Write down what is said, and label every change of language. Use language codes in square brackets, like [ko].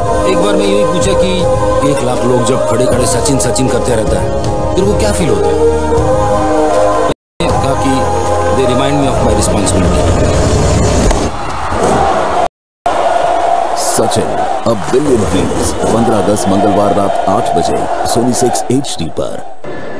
[hi] एक बार मैं यही पूछा कि 1 लाख लोग जब खड़े खड़े सचिन सचिन करते रहता है फिर वो क्या फील होता है? कहा कि [en] they remind me of my responsibility. [hi] Sachin A Billion Dreams 15 अगस्त मंगलवार रात 8 बजे सोनी 6 HD पर।